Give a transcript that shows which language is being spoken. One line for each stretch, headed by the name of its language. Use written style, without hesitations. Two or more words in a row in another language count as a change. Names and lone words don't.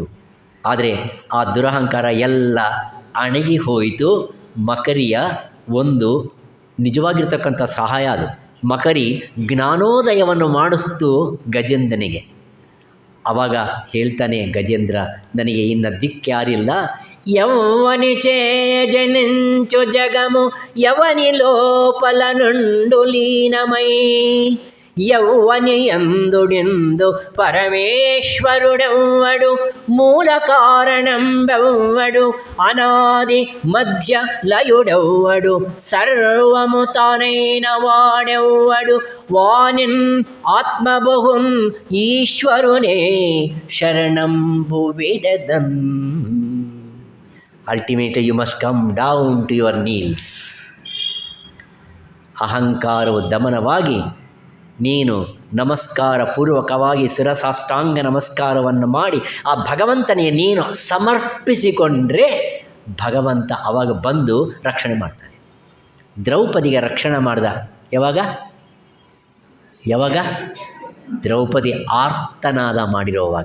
Kannada: ಆದರೆ ಆ ದುರಹಂಕಾರ ಎಲ್ಲ ಅಣಗಿ ಹೋಯಿತು. ಮಕರಿಯ ಒಂದು ನಿಜವಾಗಿರ್ತಕ್ಕಂಥ ಸಹಾಯ ಅದು. ಮಕರಿ ಜ್ಞಾನೋದಯವನ್ನು ಮಾಡಿಸ್ತು ಗಜೇಂದ್ರನಿಗೆ. ಆವಾಗ ಹೇಳ್ತಾನೆ ಗಜೇಂದ್ರ, ನನಗೆ ಇನ್ನು ದಿಕ್ಕ್ಯಾರಿಲ್ಲ.
Telugu: ಯವ್ವನಿ చేజనించు జగము యవని లోపల నుండు లీనమై యవ్వని యందుడిందు పరమేశ్వరుడెవ్వడు మూల కారణంబెవ్వడు అనాది మధ్య లయుడెవ్వడు సర్వము తానైన వాడెవ్వడు వానిన్ ఆత్మబహున్ ఈశ్వరునే శరణంబు విడదన్.
English: Ultimately you must come down to your knees.
Kannada: ಅಹಂಕಾರವು ದಮನವಾಗಿ ನೀನು ನಮಸ್ಕಾರ ಪೂರ್ವಕವಾಗಿ ಶಿರಸಾಷ್ಟಾಂಗ ನಮಸ್ಕಾರವನ್ನು ಮಾಡಿ ಆ ಭಗವಂತನಿಗೆ ನೀನು ಸಮರ್ಪಿಸಿಕೊಂಡ್ರೆ ಭಗವಂತ ಅವಾಗ ಬಂದು ರಕ್ಷಣೆ ಮಾಡ್ತಾನೆ. ದ್ರೌಪದಿಗೆ ರಕ್ಷಣೆ ಮಾಡ್ದ ಯಾವಾಗ ದ್ರೌಪದಿ ಆರ್ತನಾದ ಮಾಡಿರೋವಾಗ.